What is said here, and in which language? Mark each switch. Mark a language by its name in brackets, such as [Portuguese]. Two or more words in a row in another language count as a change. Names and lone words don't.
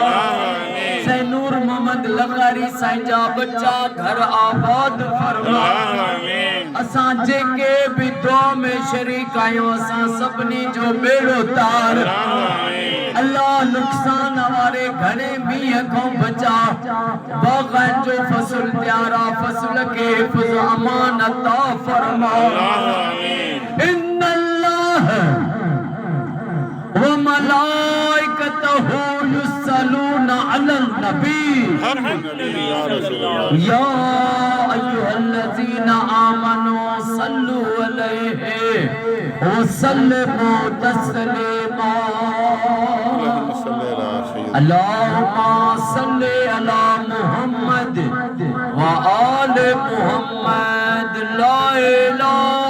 [Sindhi] सैनूर मोहम्मद लगारी साईं जा बच्चा घर आबाद फरमा असां जेके भी दुआ में शरीक आहियूं असां सभिनी जो बेड़ो तार अल्लाह नुक़सान वारे घणे मींहं खां बचा बाग़नि जो फसल तैयारा फसल के हिफ़्ज़ अमान अता फरमा [Arabic] إن الله وملائكته يصلون على النبي يا أيها الذين آمنوا صلوا عليه وسلموا تسليما اللهم صل على محمد وآل محمد لا إله